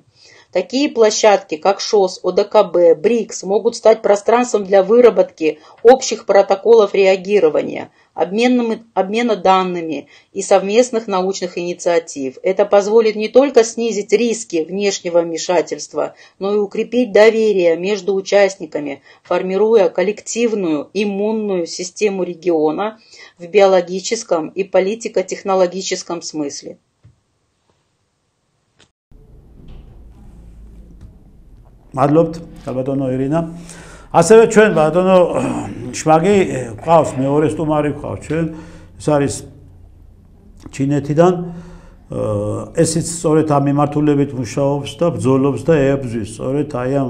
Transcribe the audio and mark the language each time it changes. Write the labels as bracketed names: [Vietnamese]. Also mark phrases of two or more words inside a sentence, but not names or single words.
[Russian] Такие площадки, как ШОС, ОДКБ, БРИКС, могут стать пространством для выработки общих протоколов реагирования, обмена данными и совместных научных инициатив. Это позволит не только снизить риски внешнего вмешательства, но и укрепить доверие между участниками, формируя коллективную иммунную систему региона в биологическом и политико-технологическом смысле. [Georgian] მადლობთ ბატონო ირინა. ასევე ჩვენ ბატონო შმაგი გვყავს მეორე სტუმარი გვყავს ჩვენ. ეს არის ჩინეთიდან. ესიც სწორედ ამ მიმართულებით მუშაობს და ბრძოლობს და ეებზვის სწორედ აი ამ